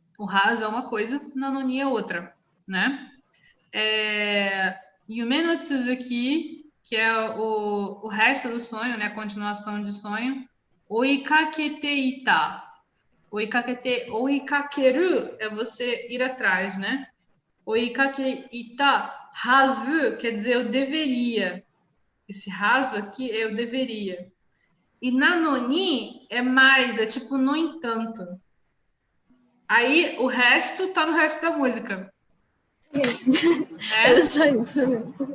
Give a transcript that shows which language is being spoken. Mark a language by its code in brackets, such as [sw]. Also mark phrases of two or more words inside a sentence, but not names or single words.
[pt] O raso é uma coisa, nanoni é outra, né? [ja] 夢の続き, [pt] que é o resto do sonho, né? A continuação de sonho. [ja] 追いかけていた. [pt] Oikakeru é você ir atrás, né? [ja] 追いかけいたはず [pt] quer dizer eu deveria. Esse raso aqui é eu deveria. E nanoni é mais, é tipo no entanto. Aí o resto tá no resto da música. Era só isso mesmo.